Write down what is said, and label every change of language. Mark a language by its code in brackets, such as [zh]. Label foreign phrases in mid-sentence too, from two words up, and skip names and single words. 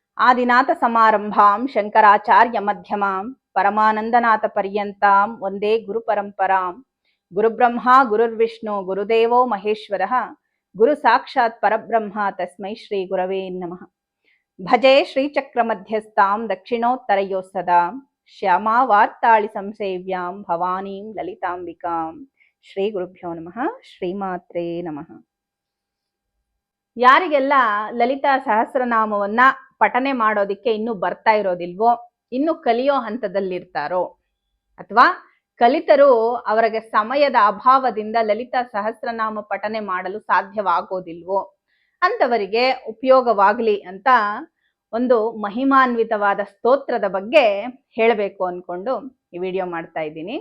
[sa] ಆದಿನಾಥ ಸಮಾರಂಭಾಂ ಶಂಕರಾಚಾರ್ಯ ಮಧ್ಯಮಾಂ ಪರಮಾನಂದನಾಥ ಪರ್ಯಂತಾಂ ವಂದೇ ಗುರು ಪರಂಪರಾಂ. ಗುರುಬ್ರಹ್ಮ ಗುರುರ್ವಿಷ್ಣು ಗುರುದೇವೋ ಮಹೇಶ್ವರಃ ಗುರು ಸಾಕ್ಷಾತ್ ಪರಬ್ರಹ್ಮ ತಸ್ಮೈ ಶ್ರೀ ಗುರವೇ ನಮಃ. ಭಜೆ ಶ್ರೀಚಕ್ರ ಮಧ್ಯಸ್ಥಾಂ ದಕ್ಷಿಣೋತ್ತರಯೋ ಸದಾ ಶ್ಯಾಮಾ ವಾರ್ತಾಳಿ ಸಂಸೇವ್ಯಾಂ ಭವಾನೀಂ ಲಲಿತಾಂಬಿಕಾಂ. ಶ್ರೀ ಗುರುಭ್ಯೋ ನಮಃ. ಶ್ರೀಮಾತ್ರೇ ನಮಃ. [kn] ಯಾರಿಗೆಲ್ಲ ಲಲಿತಾ ಸಹಸ್ರನಾಮವನ್ನ ಪಠನೆ ಮಾಡೋದಿಕ್ಕೆ ಇನ್ನೂ ಬರ್ತಾ ಇರೋದಿಲ್ವೋ, ಇನ್ನು ಕಲಿಯೋ ಹಂತದಲ್ಲಿರ್ತಾರೋ, ಅಥವಾ ಕಲಿತರು ಅವರಿಗೆ ಸಮಯದ ಅಭಾವದಿಂದ ಲಲಿತಾ ಸಹಸ್ರನಾಮ ಪಠನೆ ಮಾಡಲು ಸಾಧ್ಯವಾಗೋದಿಲ್ವೋ ಅಂತವರಿಗೆ ಉಪಯೋಗವಾಗ್ಲಿ ಅಂತ ಒಂದು ಮಹಿಮಾನ್ವಿತವಾದ ಸ್ತೋತ್ರದ ಬಗ್ಗೆ ಹೇಳಬೇಕು ಅನ್ಕೊಂಡು ಈ ವಿಡಿಯೋ ಮಾಡ್ತಾ ಇದ್ದೀನಿ.